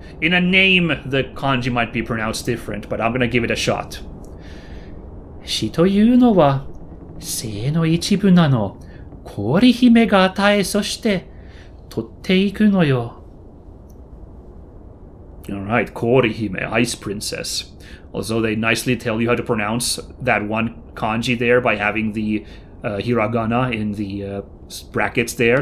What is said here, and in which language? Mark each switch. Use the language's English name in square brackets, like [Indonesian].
[English] In a name, the kanji might be pronounced different, but I'm gonna give it a shot. [Japanese] 死というのは生の一部なの。氷姫が与え、そして取っていくのよ。 [English] Alright, Korihime, Ice Princess. Also, they nicely tell you how to pronounce that one kanji there by having the hiragana in the brackets there.